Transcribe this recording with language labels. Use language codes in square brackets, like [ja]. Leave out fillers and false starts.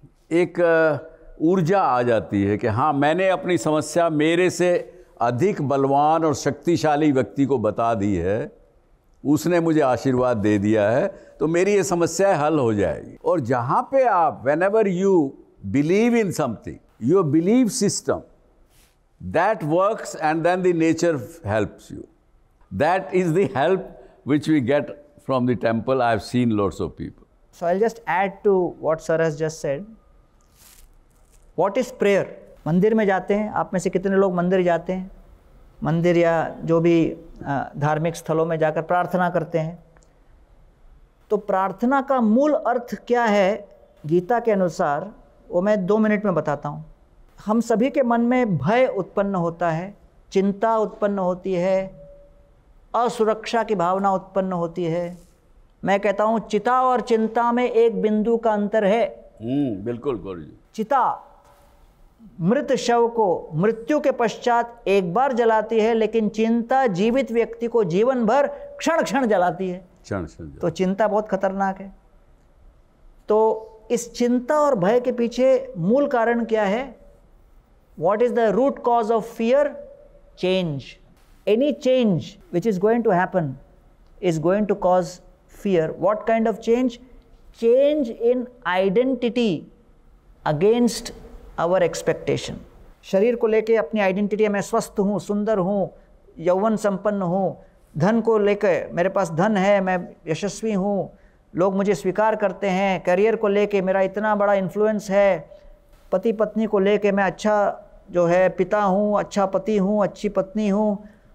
[hi] एक ऊर्जा आ जाती है कि हाँ मैंने अपनी समस्या मेरे से अधिक बलवान और शक्तिशाली व्यक्ति को बता दी है, उसने मुझे आशीर्वाद दे दिया है, तो मेरी ये समस्या हल हो जाएगी. और जहाँ पे आप [en] whenever you believe in something, your belief system, that works, and then the nature helps you. That is the help which we get from the temple. I've seen lots of people. So I'll just add to what sir has just said. What is prayer? [hi] मंदिर में जाते हैं, आप में से कितने लोग मंदिर जाते हैं? मंदिर या जो भी धार्मिक स्थलों में जाकर प्रार्थना करते हैं। तो प्रार्थना का मूल अर्थ क्या है गीता के अनुसार, वो मैं 2 मिनट में बताता हूँ। हम सभी के मन में भय उत्पन्न होता है, चिंता उत्पन्न होती है, असुरक्षा की भावना उत्पन्न होती है। मैं कहता हूँ चिता और चिंता में एक बिंदु का अंतर है। बिल्कुल गुरु जी। चिता मृत शव को मृत्यु के पश्चात एक बार जलाती है, लेकिन चिंता जीवित व्यक्ति को जीवन भर क्षण क्षण जलाती है। क्षण क्षण। तो चिंता बहुत खतरनाक है। तो इस चिंता और भय के पीछे मूल कारण क्या है? [en] What is the root cause of fear? Change. Any change which is going to happen is going to cause fear. What kind of change? Change in identity against our expectation. [hi] शरीर को लेके अपनी आइडेंटिटी, मैं स्वस्थ हूँ, सुंदर हूँ, यौवन संपन्न हूँ। धन को लेके मेरे पास धन है, मैं यशस्वी हूँ, लोग मुझे स्वीकार करते हैं। करियर को लेके मेरा इतना बड़ा इन्फ्लुएंस है। पति पत्नी को लेके मैं अच्छा जो है पिता हूँ, अच्छा पति हूँ, अच्छी पत्नी हूँ।